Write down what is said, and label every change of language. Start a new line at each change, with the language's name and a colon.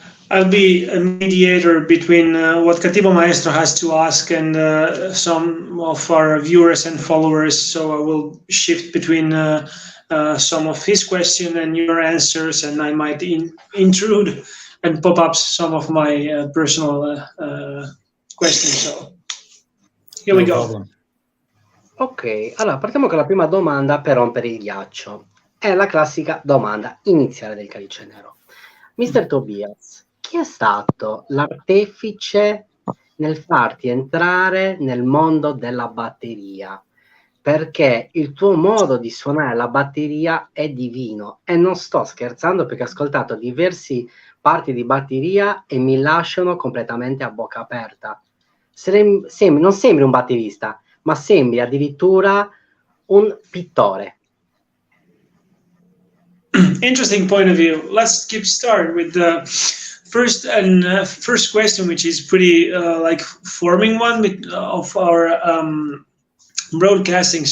English: I'll be a mediator between what Cattivo Maestro has to ask and some of our viewers and followers. So I will shift between some of his questions and your answers, and I might intrude and pop up some of my personal questions. So here we go. Problem.
Italian: Ok, allora partiamo con la prima domanda per rompere il ghiaccio. È la classica domanda iniziale del Calicenero. Mr. Tobias, chi è stato l'artefice nel farti entrare nel mondo della batteria? Perché il tuo modo di suonare la batteria è divino, e non sto scherzando perché ho ascoltato diversi parti di batteria e mi lasciano completamente a bocca aperta. Non sembri un batterista, ma sembri addirittura un pittore.
English: Interesting point of view. Let's keep start with the first question, which is pretty like forming one of our broadcasting.